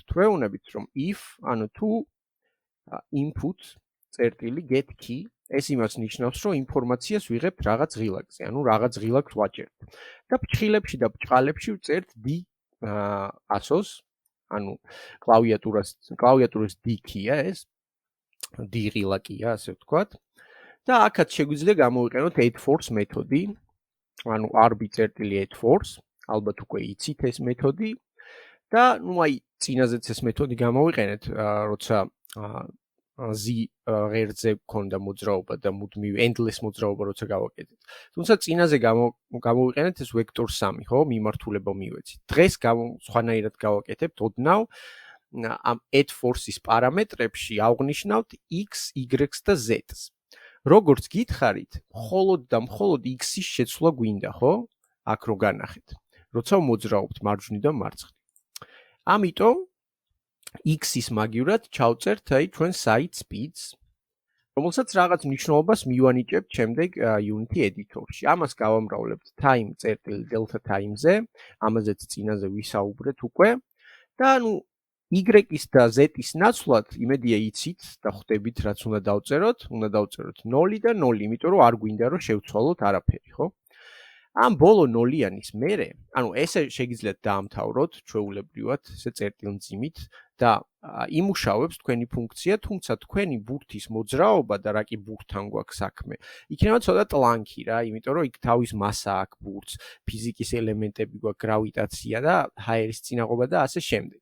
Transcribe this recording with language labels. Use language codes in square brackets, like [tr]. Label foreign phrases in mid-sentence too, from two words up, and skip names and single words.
[ka] ვეუბნებით, რომ if, ანუ თუ input წერტილი [en] get key, [ka] ეს იმას ნიშნავს, რომ ინფორმაციას ვიღებთ რაღაც ღილაკზე, ანუ რაღაც ღილაკს ვაჭერთ. და ფრჩხილებში და ბჭყალებში ვწერთ D ასოს, ანუ კლავიატურის D key-ა ეს, D ღილაკია, ასე ვთქვათ. და აქაც შეგვიძლია გამოვიყენოთ add-force მეთოდი, ანუ rb.add-force, ალბათ უკვე იცით ეს მეთოდი და ნუ აი წინაზეც ეს მეთოდი გამოვიყენეთ, როცა Z ღერძზე გქონდა მოძრაობა და მუდმივ endless მოძრაობა როცა გავაკეთეთ. თუმცა წინაზე გამოვიყენეთ ეს vector 3, ხო, მიმართულება მივეცით. დღეს სხვანაირად გავაკეთებთ ოდნავ ამ add-force-ის პარამეტრებში ავღნიშნავთ X, Y-ს და Z-ს. როგორც გითხარით, მხოლოდ და მხოლოდ X-ის შეცვლა გვინდა, ხო? აქ რო განახეთ. როცა მოძრაობთ მარჯვნიდან მარცხნივ. ამიტომ X-ის მაგივრად ჩავწერთ აი ჩვენ [en] site speeds, [ka] რომელსაც რაღაც მნიშვნელობას მივანიჭებთ შემდეგ Unity editor-ში. ამას გავამრავლებთ [en] time.delta time- [ka] ზე, ამაზეც წინაზე ვისაუბრეთ უკვე და ნუ Y-ის და Z-ის ნაცვლად, იმედია იცით და ხვდებით რაც უნდა დავწეროთ 0 და 0, იმიტომ რომ არ გვინდა რომ შევცვალოთ არაფერი, ხო? ამ ბოლო 0-იანის მერე, ანუ ესე შეგიძლიათ დაამთავროთ ჩვეულებრივად, ესე წერტილმძიმით და იმუშავებს თქვენი ფუნქცია, თუმცა თქვენი ბურთის მოძრაობა და რა კი ბურთთან გვაქვს საქმე, იქნება ცოტა ტლანკი რა, იმიტომ რომ იქ თავის მასა აქვს ბურთს, ფიზიკის ელემენტები გვაქვს, გრავიტაცია და ჰაერის წინაღობა და ასე შემდეგ.